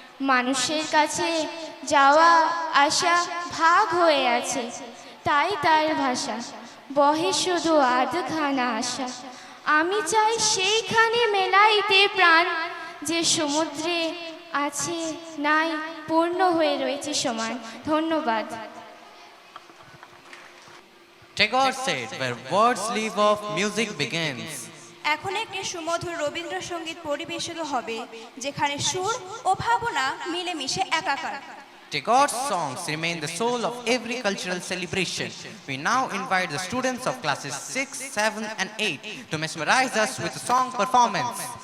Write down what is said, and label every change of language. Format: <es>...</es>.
<bn>মানুষের কাছে যাওয়া আসা ভাগ হয়ে আছে, তাই তার ভাষা বহে শুধু আধখানা আশা। আমি চাই সেইখানে মেলাইতে প্রাণ, যে সমুদ্রে আছে নাই পূর্ণ হয়ে রয়েছে সমান। ধন্যবাদ।</bn> <en>Tagore said, where words leave off, music begins.</en> <bn>এখন একটি সুমধুর রবীন্দ্রসঙ্গীত পরিবেশিত হবে, যেখানে সুর ও ভাবনা মিলেমিশে একাকার।</bn> <en>Tagore's songs remain the soul of every cultural celebration. We now invite the students of classes 6, 7 and 8 to mesmerize us with a song performance.</en>